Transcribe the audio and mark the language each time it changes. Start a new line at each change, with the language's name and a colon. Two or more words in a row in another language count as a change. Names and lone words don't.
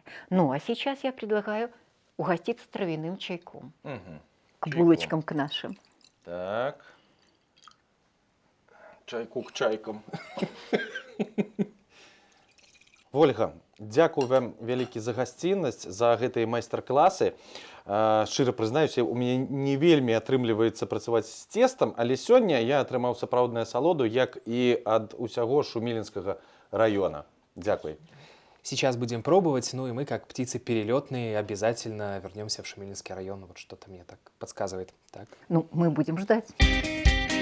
Russian: Ну, а сейчас я предлагаю угоститься травяным чайком к Чайком. булочкам к нашим. Так. Чайку к чайкам.
Belarusian: Ольга, дзякую вам вялікі за гасціннасць, за гэтыя майстар-класы. Шчыра прызнаюся, у мяне не вельмі атрымліваецца працаваць з цестам, але сёння я атрымаў сапраўдную асалоду, як і ад усяго Шумилинскага района. Дзякуй.
Russian: Сейчас будем пробовать, ну и мы, как птицы перелетные, обязательно вернемся в Шумилинский район. Вот что-то мне так подсказывает. Так. Ну, мы будем ждать.